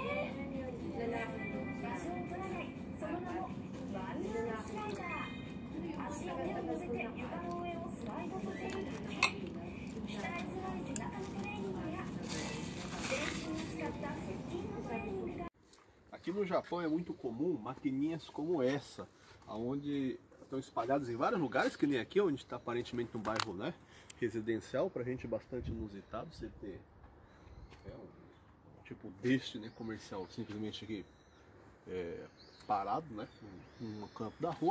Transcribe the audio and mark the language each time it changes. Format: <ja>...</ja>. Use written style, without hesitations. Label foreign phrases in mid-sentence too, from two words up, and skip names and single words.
<ja>場所を取らない、その名もワンルームスライダー。足を手を乗せて床の上をスライドさせるだけ。鍛えづらい背中のトレーニングや全身を使った腹筋のトレーニングが。</ja> <pt>Aqui no Japão é muito comum maquininhas como essa, onde estão espalhadas em vários lugares, que nem aqui, onde está aparentemente um bairro, né, residencial, pra gente bastante inusitado você ter um tipo deste, né, comercial, simplesmente aqui parado, né, no canto da rua.</pt>